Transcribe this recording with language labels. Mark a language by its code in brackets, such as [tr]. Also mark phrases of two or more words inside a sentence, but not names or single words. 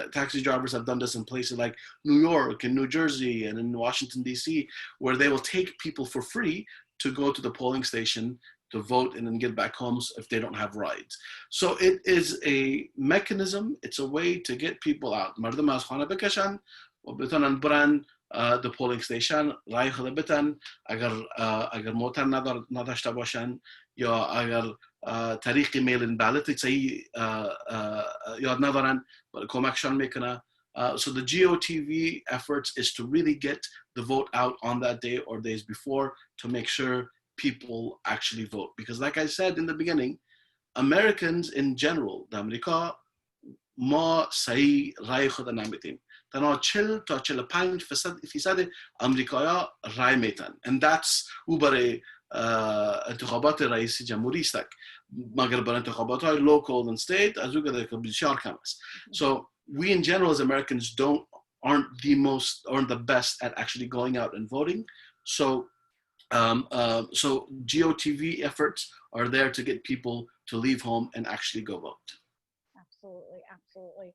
[en] Taxi drivers have done this in places like New York and New Jersey and in Washington, D.C., where they will take people for free to go to the polling station to vote and then get back home if they don't have rides. So it is a mechanism. It's a way to get people out. The polling station [fa] رای خود بتن اگر موتر نداشته باشن یا اگر طریق میلین بالت صحیح یاد ندارن کمکشان میکنه. [en] So the GOTV efforts is to really get the vote out on that day or days before to make sure people actually vote. Because like I said in the beginning, Americans in general, the America [fa] ما صحیح رای خود نمیتیم. تنها 40 تا 45% امریکایا رای میتن. [en] And that's [fa] او برای انتخابات رئیس جمهوری است. مگر برای انتخابات های [en] local and state [fa] از او که بسیار کم است. [en] So we in general as Americans aren't the best at actually going out and voting. So GOTV efforts are there to get people to leave home and actually go vote. Absolutely.